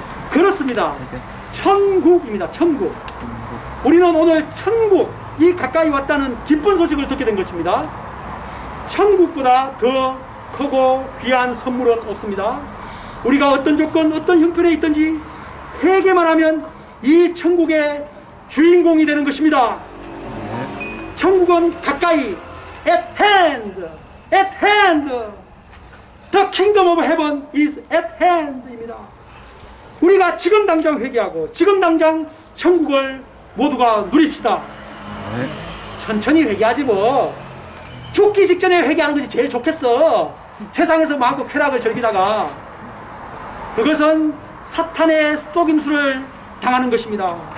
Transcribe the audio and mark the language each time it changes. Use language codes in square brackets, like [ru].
[ko] 그렇습니다. 천국입니다. 천국. 우리는 오늘 천국이 가까이 왔다는 기쁜 소식을 듣게 된 것입니다. 천국보다 더 크고 귀한 선물은 없습니다. 우리가 어떤 조건, 어떤 형편에 있든지 회개만 하면 이 천국의 주인공이 되는 것입니다. 천국은 가까이, [en] at hand, at hand. The kingdom of heaven is at hand입니다. [ko] 우리가 지금 당장 회개하고 지금 당장 천국을 모두가 누립시다. 네. 천천히 회개하지 뭐. 죽기 직전에 회개하는 것이 제일 좋겠어. 세상에서 마음껏 쾌락을 즐기다가 그것은 사탄의 속임수를 당하는 것입니다.